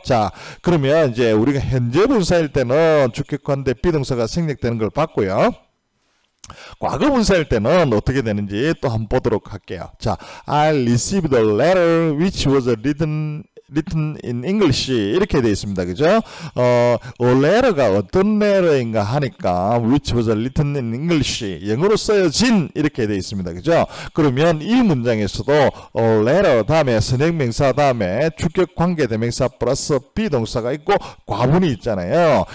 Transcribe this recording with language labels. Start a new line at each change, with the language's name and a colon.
Korean: 자, 그러면 이제 우리가 현재 분사일 때는 주격관대 비동사가 생략되는 걸 봤고요. 과거 분사일 때는 어떻게 되는지 또 한번 보도록 할게요.
English: 자, I received a letter which was written in English
Korean: 이렇게 되어 있습니다. 그죠? letter가 어떤 letter인가 하니까
English: which was written in English
Korean: 영어로 쓰여진 이렇게 되어 있습니다. 그죠? 그러면 이 문장에서도 letter 다음에 선행명사 다음에 주격 관계대명사 플러스 비동사가 있고 과분이 있잖아요.